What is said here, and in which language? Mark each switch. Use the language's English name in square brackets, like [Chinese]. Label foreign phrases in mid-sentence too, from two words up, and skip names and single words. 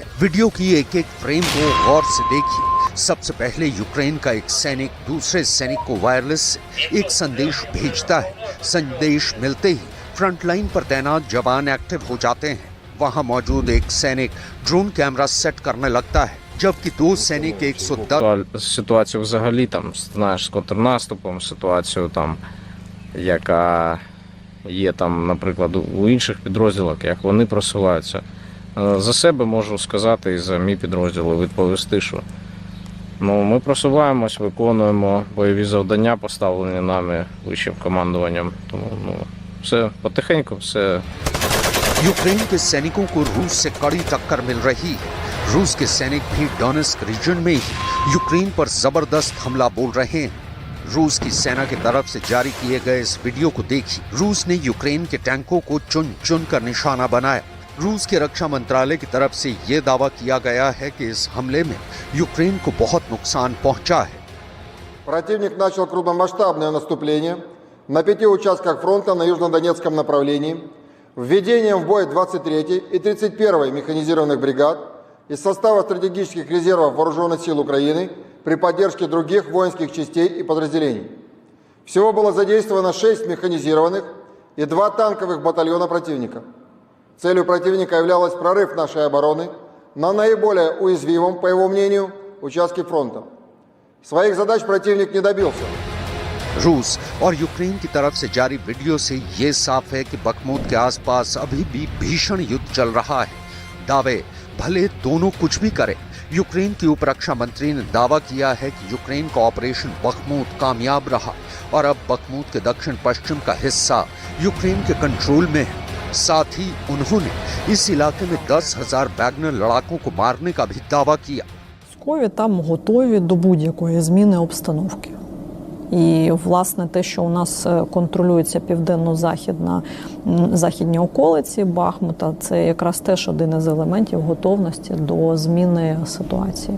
[Hindi] वीडियो की एक एक फ्रेम को गौर से देखिए। सबसे पहले यूक्रेन का एक सैनिक दूसरे सैनिक को वायरलेस से एक संदेश भेजता है। संदेश मिलते ही [English] front line [Hindi] पर तैनात जवान एक्टिव हो जाते हैं। वहां मौजूद एक सैनिक [English] drone camera set [Hindi] करने लगता है, जबकि दो सैनिक 110 [Ukrainian] ситуацію взагалі там, знаєш, з контрнаступом, ситуацію там, яка є там, наприклад, у інших підрозділах, як вони просуваються. За себе можу сказати і за мій підрозділ відповісти, що ми просуваємось, виконуємо бойові завдання, поставлені нами вищим командуванням. Тому все потихеньку, все. [Hindi] यूक्रेन के सैनिकों को रूस से कड़ी टक्कर मिल रही है। रूस के सैनिक भी डोनेत्स्क रीजन में ही यूक्रेन पर जबरदस्त हमला बोल रहे हैं। रूस की सेना की तरफ से जारी किए गए इस वीडियो को देखिए। रूस ने यूक्रेन के टैंकों को चुन चुन कर निशाना बनाया। रूस के रक्षा मंत्रालय की तरफ से ये दावा किया गया है कि इस हमले में यूक्रेन को बहुत नुकसान पहुंचा है। [Russian] Противник начал крупномасштабное наступление на 5 участках фронта на южнодонецком направлении, введением в бой 23-й и 31-й механизированных бригад из состава стратегических резервов Вооруженных сил Украины при поддержке других воинских частей и подразделений. Всего было задействовано 6 механизированных и 2 танковых батальона противника. Целью противника являлось прорыв нашей обороны на наиболее уязвимом, по его мнению, участке фронта. Своих задач противник не добился. [Hindi] रूस और यूक्रेन की तरफ से जारी वीडियो से ये साफ है कि बखमूत के आसपास अभी भी भीषण युद्ध चल रहा है। दावे भले दोनों कुछ भी करें, यूक्रेन की उप रक्षा मंत्री ने दावा किया है कि यूक्रेन का ऑपरेशन बखमूत कामयाब रहा और अब बखमूत के दक्षिण पश्चिम का हिस्सा यूक्रेन के कंट्रोल में है। साथ ही उन्होंने इस इलाके में 10,000 वैगनर लड़ाकों को मारने का भी दावा किया। [Ukrainian] Військові там готові до будь-якої зміни обстановки. І, власне, те, що у нас контролюється південно-західні околиці Бахмута, це якраз теж один із елементів готовності до зміни ситуації.